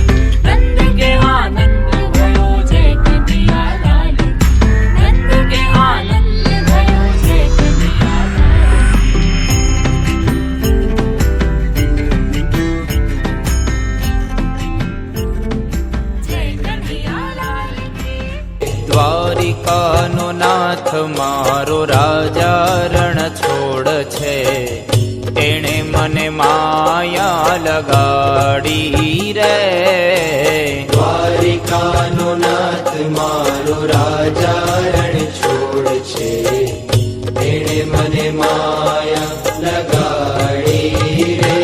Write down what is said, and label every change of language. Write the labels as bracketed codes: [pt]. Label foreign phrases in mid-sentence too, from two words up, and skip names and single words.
[hi] नंद के आनंद भयो जय कन्हैया लाल की, नंद के आनंद भयो जय कन्हैया लाल की. [gu] દ્વારિકાનો નાથ મારો રાજા રણ છોડ છે, એણે મને માયા લગાડી રે. દ્વારિકાનો નાથ મારો રાજા રણ છોડ છે, એણે મને માયા લગાડી રે.